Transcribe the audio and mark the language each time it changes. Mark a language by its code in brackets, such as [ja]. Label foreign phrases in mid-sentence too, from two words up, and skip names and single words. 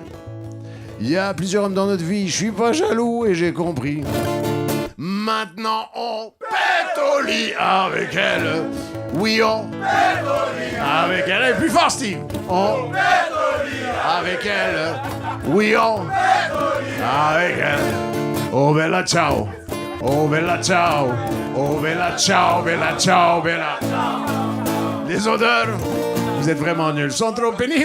[fr] Il y a plusieurs hommes dans notre vie, je suis pas jaloux et j'ai compris. Maintenant on pète au lit avec elle. Oui, on pète au lit avec elle. Et plus fort, Steve. On pète au lit avec elle. Oui, on pète au lit avec elle. [it] Oh bella ciao. Oh bella ciao. Oh bella ciao, bella ciao, bella. [fr] Les odeurs, vous êtes vraiment nuls, sont trop pénibles.